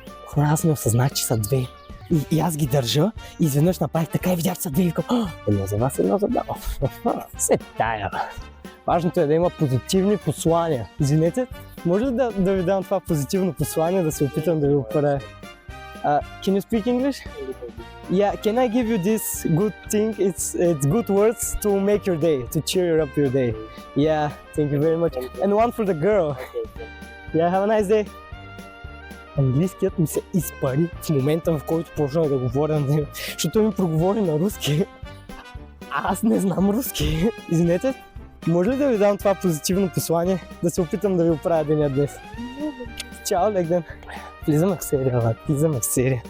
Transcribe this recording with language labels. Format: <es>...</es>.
<bg>Хора, аз не осъзнах, че са две. И аз ги държа и изведнъж направих така и видях, че са две и викам, едно за вас, едно за дама. Се тая. Важното е да има позитивни послания. Извинете, може ли да ви дам това позитивно послание, да се опитам да ви оправя?</bg> <en>Can you speak English? Yeah, can I give you this good thing? It's good words to make your day, to cheer up your day. Yeah, thank you very much. And one for the girl. Yeah, have a nice day.</en> <bg>Английският ми се изпари в момента, в който почнах да говоря на него, защото ми проговори на руски. Аз не знам руски. Извинете, може ли да ви дам това позитивно послание, да се опитам да ви оправя деня днес? Чао, Легден! Влизаме в серия, брат. Влизаме в серия.</bg>